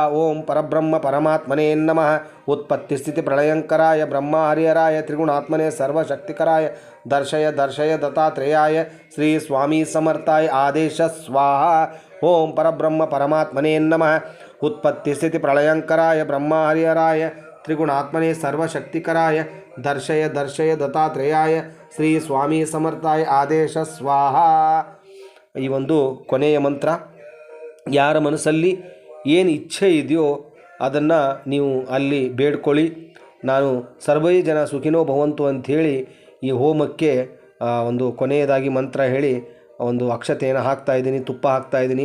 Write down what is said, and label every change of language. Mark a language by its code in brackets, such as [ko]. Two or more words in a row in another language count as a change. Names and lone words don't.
[sa] ओम परब्रह्म परमात्मने नमः। उत्पत्ति स्थिति प्रलयंकराय ब्रह्मा हरिहराय त्रिगुणात्मने सर्वशक्तिकराय दर्शय दर्शय दत्तात्रेयाय श्री स्वामी समर्थाय आदेश स्वाहा। ओम परब्रह्म परमात्मने नमः। उत्पत्ति स्थिति प्रलयंकराय ब्रह्मा हरिहराय त्रिगुणात्मने सर्वशक्तिकराय दर्शय दर्शय दत्तात्ರೇಯಾಯ ಶ್ರೀ ಸ್ವಾಮಿ ಸಮರ್ಥಾಯ ಆದೇಶ ಸ್ವಾಹಾ. [kn] ಈ ಒಂದು ಕೊನೆಯ ಮಂತ್ರ, ಯಾರ ಮನಸ್ಸಲ್ಲಿ ಏನು ಇಚ್ಛೆ ಇದೆಯೋ ಅದನ್ನು ನೀವು ಅಲ್ಲಿ ಬೇಡ್ಕೊಳ್ಳಿ. ನಾನು [sa] ಸರ್ವೇ ಜನ ಸುಖಿನೋ ಭವಂತು [kn] ಅಂಥೇಳಿ ಈ ಹೋಮಕ್ಕೆ ಒಂದು ಕೊನೆಯದಾಗಿ ಮಂತ್ರ ಹೇಳಿ ಒಂದು ಅಕ್ಷತೆಯನ್ನು ಹಾಕ್ತಾಯಿದ್ದೀನಿ, ತುಪ್ಪ ಹಾಕ್ತಾಯಿದ್ದೀನಿ.